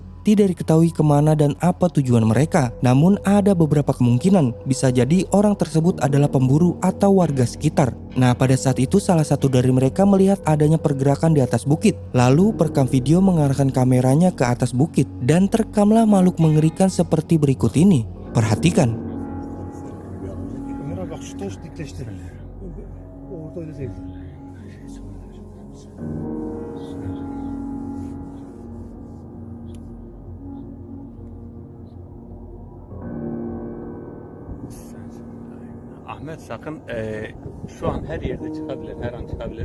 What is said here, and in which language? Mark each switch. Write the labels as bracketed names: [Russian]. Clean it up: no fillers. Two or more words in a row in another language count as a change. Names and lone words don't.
[Indonesian] Tidak diketahui kemana dan apa tujuan mereka. Namun ada beberapa kemungkinan, bisa jadi orang tersebut adalah pemburu atau warga sekitar. Nah, pada saat itu salah satu dari mereka melihat adanya pergerakan di atas bukit. Lalu perekam video mengarahkan kameranya ke atas bukit. Dan terekamlah makhluk mengerikan seperti berikut ini. Perhatikan. [Turkish] Bak şu taş dikleştirirler. Orada öyle değil. Ahmet sakın şu an her yerde çıkabilir, her an çıkabilir.